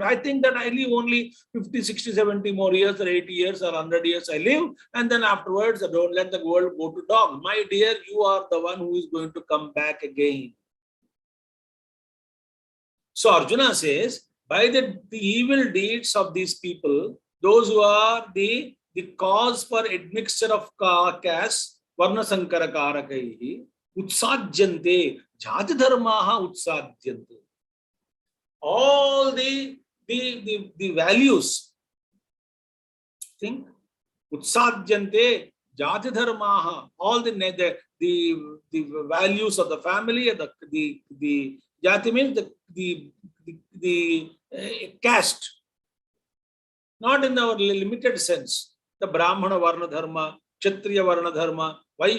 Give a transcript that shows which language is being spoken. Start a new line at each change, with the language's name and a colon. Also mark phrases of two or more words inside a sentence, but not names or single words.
English: I think that I live only 50, 60, 70 more years, or 80 years, or 100 years I live, and then afterwards, I don't let the world go to dog. My dear, you are the one who is going to come back again. So Arjuna says, by the evil deeds of these people, those who are the cause for admixture of caste,
Sanskrit: varna sankara karakaihi, utsajyante, jati dharmaha utsajyante.
English: All the values, think,
Sanskrit: utsajyante, jati dharmaha,
English: all the values of the family, the jati means the caste, not in our limited sense.
Sanskrit: The Brahmana Varna Dharma, Kshatriya Varna Dharma.
English: Why?